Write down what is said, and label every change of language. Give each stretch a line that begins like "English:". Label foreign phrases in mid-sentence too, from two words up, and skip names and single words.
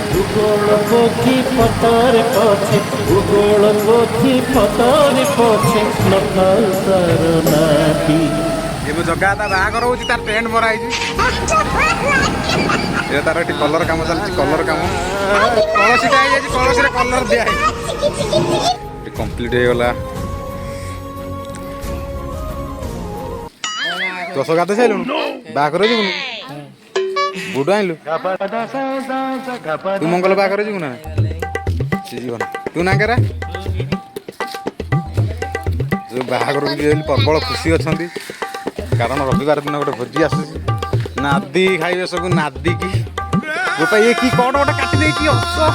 Odia: ଭୂଗୋଳ ପୋଥି ପତରେ ପଛେ ଭୂଗୋଳ ପୋଥି ପତରେ ପଛେ নথাଉ ତାର ନାଟି। ଏବେ ଜଗା ତା ବାହାଘର ହଉଛି ତାର ଟେଣ୍ଟ ମରା ହେଇଛି ଏ ତାର ଏଠି କଲର କାମ ଚାଲିଛି କଲର କାମ କଳସୀଟା ହେଇଯାଇଛି କଳସୀରେ କଲର ଦିଆ ହେଇଛି ଏଠି କମ୍ପ୍ଲିଟ୍ ହେଇଗଲା ଦଶ ଗାଧୋଇ ସାରିଲୁଣୁ ବାହାଘର ଯିବୁନୁ ବୁଟ ଆଣିଲୁ ତୁ ମଙ୍ଗଳ ବାହାଘର ଯିବୁ ନା ସେ ଯିବ ନା ତୁ ନାଙ୍କରା ଯୋଉ ବାହାଘରକୁ ଯିବେ ବୋଲି ପ୍ରବଳ ଖୁସି ଅଛନ୍ତି କାରଣ ରବିବାର ଦିନ ଗୋଟେ ଭୋଜି ଆସୁଛି ନାଦି ଖାଇବେ ସବୁ ନାଦିକି ଗୋଟା ଇଏ କି କଣ ଗୋଟେ କାଟି ଦେଇକି ଅଛ